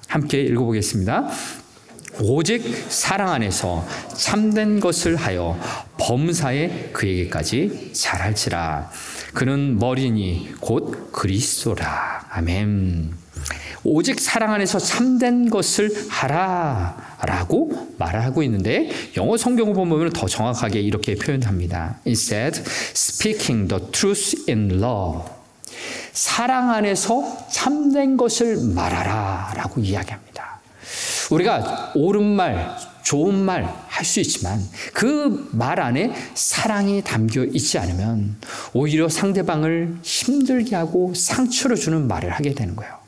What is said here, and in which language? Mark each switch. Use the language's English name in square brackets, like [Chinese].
[Korean] 함께 읽어보겠습니다. 오직 사랑 안에서 참된 것을 하여 범사에 그에게까지 잘할지라. 그는 머리니 곧 그리스도라. 아멘. 오직 사랑 안에서 참된 것을 하라라고 말하고 있는데, 영어 성경을 보면 더 정확하게 이렇게 표현합니다. [English] Instead, speaking the truth in love. [Korean] 사랑 안에서 참된 것을 말하라 라고 이야기합니다. 우리가 옳은 말, 좋은 말 할 수 있지만 그 말 안에 사랑이 담겨 있지 않으면 오히려 상대방을 힘들게 하고 상처를 주는 말을 하게 되는 거예요.